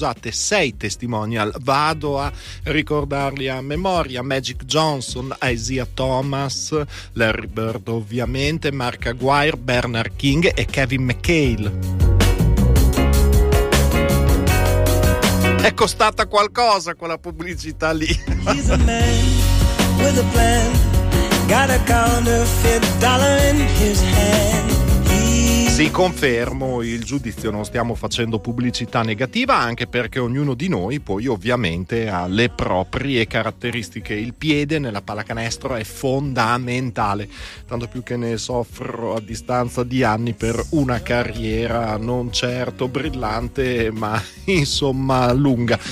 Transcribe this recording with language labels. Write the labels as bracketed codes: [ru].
[it] 6 testimonial, vado a ricordarli a memoria: Magic Johnson, Isaiah Thomas, Larry Bird ovviamente, Mark Aguirre, Bernard King e Kevin McHale. È costata qualcosa quella pubblicità lì. [en] He's a man with a plan, got a counterfeit dollar in his hand. [it] Sì, confermo il giudizio, non stiamo facendo pubblicità negativa, anche perché ognuno di noi poi ovviamente ha le proprie caratteristiche. Il piede nella pallacanestro è fondamentale, tanto più che ne soffro a distanza di anni per una carriera non certo brillante, ma insomma lunga.